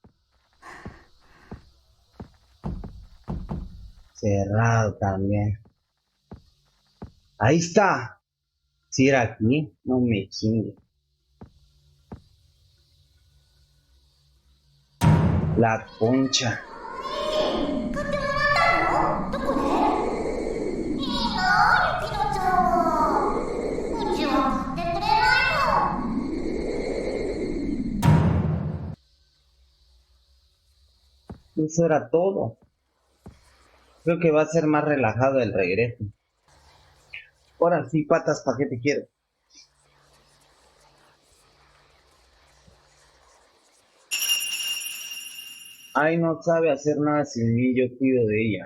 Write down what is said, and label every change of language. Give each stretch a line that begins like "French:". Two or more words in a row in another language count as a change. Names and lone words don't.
Spanish: Cerrado también. Ahí está. Si era aquí, no me chingue. La concha.
Japanese: 買ってもらったの？どこで？いいなあ、ゆきのちゃんは。うちは買ってくれないもん。
Spanish: Eso era todo. Creo que va a ser más relajado el regreso. Ahora sí, patas, ¿para qué te quiero? Ai no sabe hacer nada sin mí, yo cuido de ella.